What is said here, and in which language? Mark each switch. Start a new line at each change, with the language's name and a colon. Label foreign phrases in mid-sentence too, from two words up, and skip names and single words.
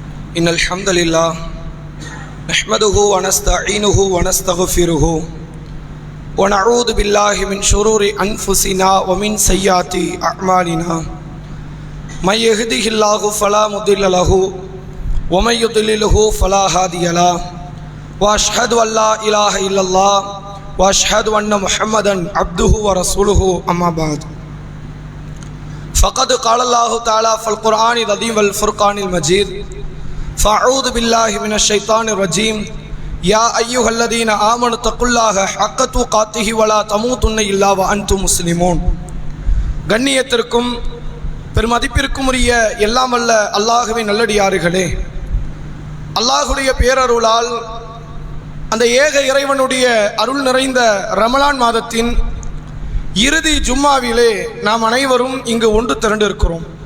Arabic: إن الحمد لله نحمده ونستعينه ونستغفره ونعوذ بالله من شرور أنفسنا ومن سيئات أعمالنا من يهده الله فلا مضل له ومن يضلله فلا هادي له وأشهد أن لا إله إلا الله وأشهد أن محمدا عبده ورسوله أما بعد فقد قال الله تعالى في القرآن العظيم والفرقان المجيد فأعوذ بالله من الشيطان الرجيم يا أيها الذين آمنوا اتقوا الله حق تقاته ولا تموتن إلا وأنتم مسلمون.
Tamil: கண்ணியத்திற்கும் பெருமதிப்பிற்கும் உரிய எல்லாம் வல்ல அல்லாஹ்வின் நல்லடியார்களே, அல்லாஹ்வுடைய பேரருளால் அந்த ஏக இறைவனுடைய அருள் நிறைந்த ரமலான் மாதத்தின் இறுதி ஜும்மாவிலே நாம் அனைவரும் இங்கு ஒன்று திரண்டிருக்கிறோம்.